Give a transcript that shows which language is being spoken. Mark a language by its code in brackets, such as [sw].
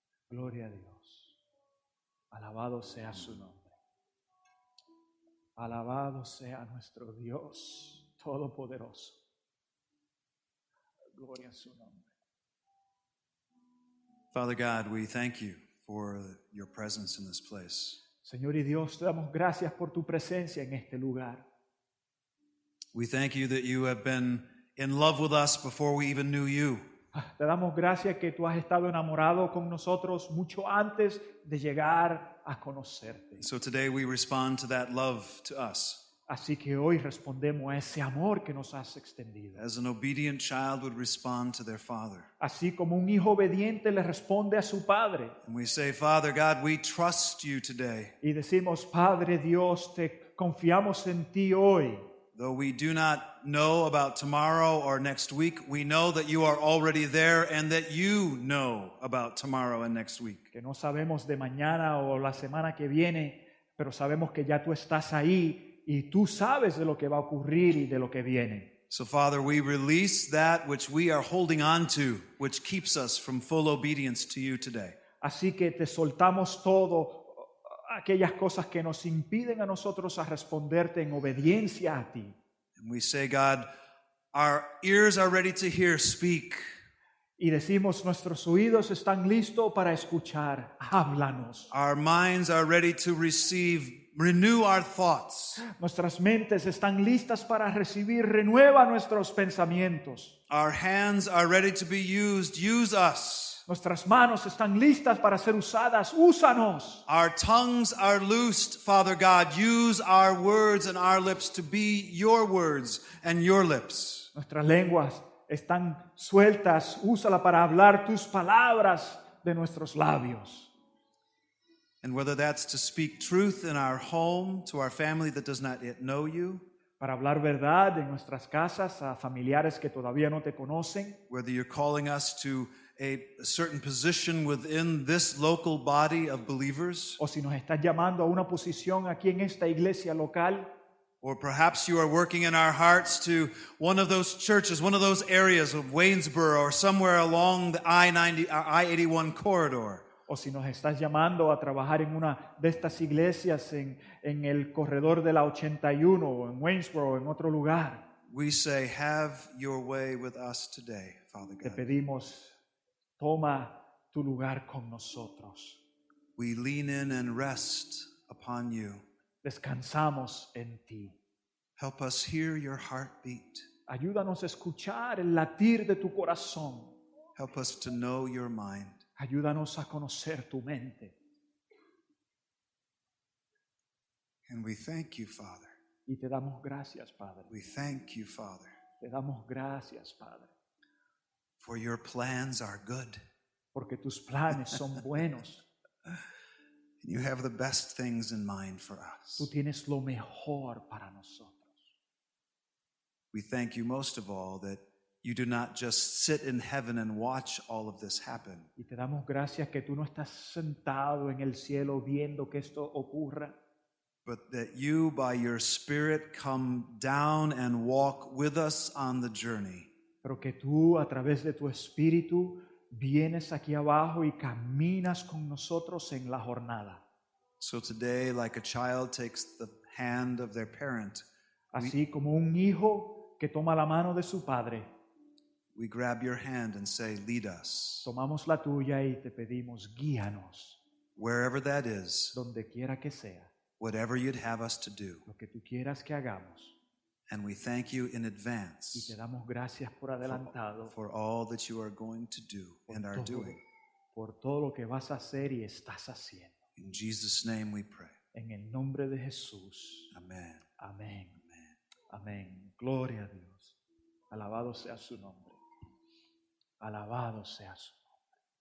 [es] Gloria a Dios. Alabado sea su nombre. Alabado sea nuestro Dios Todopoderoso. Gloria a su nombre. [en] Father God, we thank you for your presence in this place. [es] Señor y Dios, te damos gracias por tu presencia en este lugar. [en] We thank you that you have been in love with us before we even knew you. [es] Te damos gracias que tú has estado enamorado con nosotros mucho antes de llegar a conocerte. [en] So today we respond to that love to us. [es] Así que hoy respondemos a ese amor que nos has extendido. [en] As an obedient child would respond to their father. [es] Así como un hijo obediente le responde a su padre. [en] And we say, Father God, we trust you today. [es] Y decimos, Padre Dios, te confiamos en ti hoy. [en] Though we do not know about tomorrow or next week, we know that you are already there and that you know about tomorrow and next week. [es] Que no sabemos de mañana o la semana que viene, pero sabemos que ya tú estás ahí y tú sabes de lo que va a ocurrir y de lo que viene. [en] So, Father, we release that which we are holding on to, which keeps us from full obedience to you today. [es] Así que te soltamos todo, aquellas cosas que nos impiden a nosotros a responderte en obediencia a ti. [en] And we say, God, our ears are ready to hear, speak. [es] Y decimos, nuestros oídos están listos para escuchar, háblanos. [en] Our minds are ready to receive, renew our thoughts. [es] Nuestras mentes están listas para recibir, renueva nuestros pensamientos. [en] Our hands are ready to be used, use us. [es] Nuestras manos están listas para ser usadas. Úsanos. [en] Our tongues are loosed, Father God. Use our words and our lips to be your words and your lips. [es] Nuestras lenguas están sueltas. Úsala para hablar tus palabras de nuestros labios. [en] And whether that's to speak truth in our home to our family that does not yet know you, [es] Para hablar verdad en nuestras casas a familiares que todavía no te conocen. [en] whether you're calling us to a certain position within this local body of believers, [es] O si nos estás llamando a una posición aquí en esta iglesia local. [en] or perhaps you are working in our hearts to one of those churches, one of those areas of Waynesboro or somewhere along the I-81 corridor. [es] O si nos estás llamando a trabajar en una de estas iglesias en el corredor de la 81 o en Waynesboro o en otro lugar. [en] We say, have your way with us today, Father [es] Te [en] God. [es] pedimos, toma tu lugar con nosotros. [en] We lean in and rest upon you. [es] Descansamos en ti. [en] Help us hear your heartbeat. [es] Ayúdanos a escuchar el latir de tu corazón. [en] Help us to know your mind. [es] Ayúdanos a conocer tu mente. [en] And we thank you, Father. [es] Y te damos gracias, Padre. [en] We thank you, Father, [es] Te damos gracias, Padre. [en] for your plans are good. [es] Porque tus planes son buenos. [en] You have the best things in mind for [es] Tú [en] us. [es] tienes lo mejor para nosotros. [en] We thank you most of all that you do not just sit in heaven and watch all of this happen, [es] Y te damos gracias que tú no estás sentado en el cielo viendo que esto ocurra, [en] but that you, by your Spirit, come down and walk with us on the journey. [es] pero que tú a través de tu espíritu vienes aquí abajo y caminas con nosotros en la jornada. [en] So today, like a child takes the hand of their parent, [es] Así como un hijo que toma la mano de su padre, [en] we grab your hand and say, lead us. [es] tomamos la tuya y te pedimos, guíanos, [en] Wherever that is, [es] donde quiera que sea, [en] whatever you'd have us to do. [es] lo que tú quieras que hagamos. [en] And we thank you in [es] Y [en] advance [es] te damos gracias por adelantado [en] for all that you are going to do and are doing. [es] por todo lo que vas a hacer y estás haciendo. [en] In Jesus' name we pray. [es] En el nombre de Jesús. [en] Amen. [es] Amén. Amén. Gloria a Dios. Alabado sea su nombre. Alabado sea su nombre.